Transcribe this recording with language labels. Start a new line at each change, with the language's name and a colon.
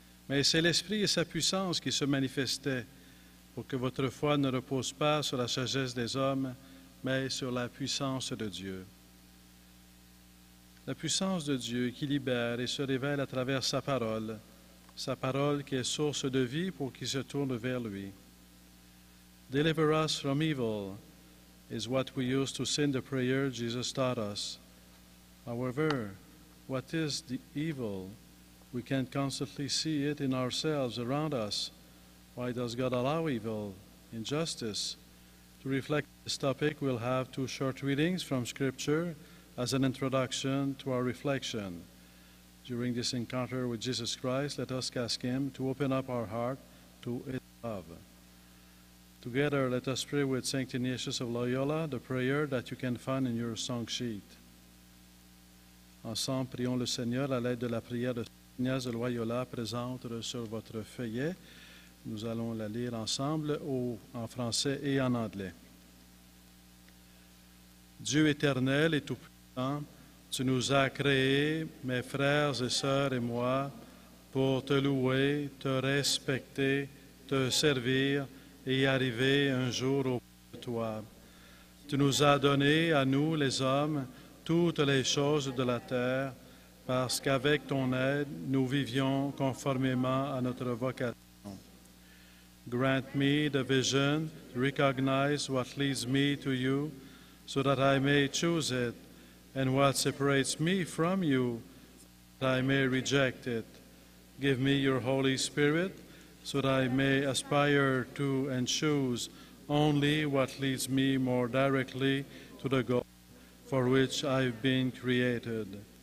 French: Mais c'est l'Esprit et sa puissance qui se manifestaient pour que votre foi ne repose pas sur la sagesse des hommes, mais sur la puissance de Dieu. La puissance de Dieu qui libère et se révèle à travers sa parole qui est source de vie pour qui se tourne vers lui.
English: Deliver us from evil is what we use to sing the prayer Jesus taught us. However, what is the evil? We can constantly see it in ourselves around us. Why does God allow evil, injustice? To reflect this topic, we'll have two short readings from Scripture as an introduction to our reflection. During this encounter with Jesus Christ, let us ask Him to open up our heart to His love. Together, let us pray with Saint Ignatius of Loyola, the prayer that you can find in your song sheet.
French: Ensemble, prions le Seigneur à l'aide de la prière de Saint Ignace de Loyola présente sur votre feuillet. Nous allons la lire ensemble en français et en anglais. Dieu éternel et tout-puissant, tu nous as créés, mes frères et sœurs et moi, pour te louer, te respecter, te servir et arriver un jour auprès de toi. Tu nous as donné, à nous les hommes, toutes les choses de la terre, parce qu'avec ton aide, nous vivions conformément à notre vocation.
English: Grant me the vision to recognize what leads me to you, so that I may choose it, and what separates me from you, that I may reject it. Give me your Holy Spirit, so that I may aspire to and choose only what leads me more directly to the goal for which I've been created.